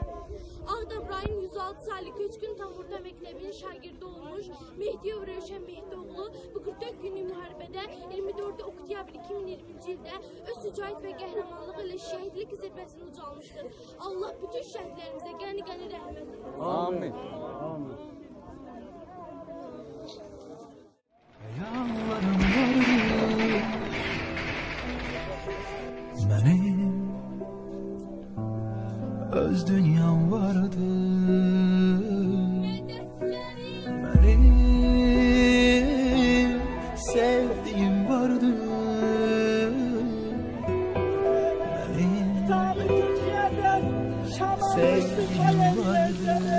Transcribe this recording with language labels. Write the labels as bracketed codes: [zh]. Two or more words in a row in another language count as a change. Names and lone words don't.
[az] Ağdam rayon 106 saylı Köçkün Tamurda Məktəbinin şagirdi olmuş Mehdiyev Rövşən Mehdioğlu bu 44 günlük müharibədə 24 oktyabr 2020-ci ildə öz şücaət və qəhrəmanlığı ilə şəhidlik zirvəsini ucalmışdır. Allah bütün şəhidlərimizə qəni-qəni rəhmət edin. Amin. Amin. [tr] Hayallarım vardı, benim öz dünyam vardı, benim sevdiğim vardı, benim sevdiğim vardı.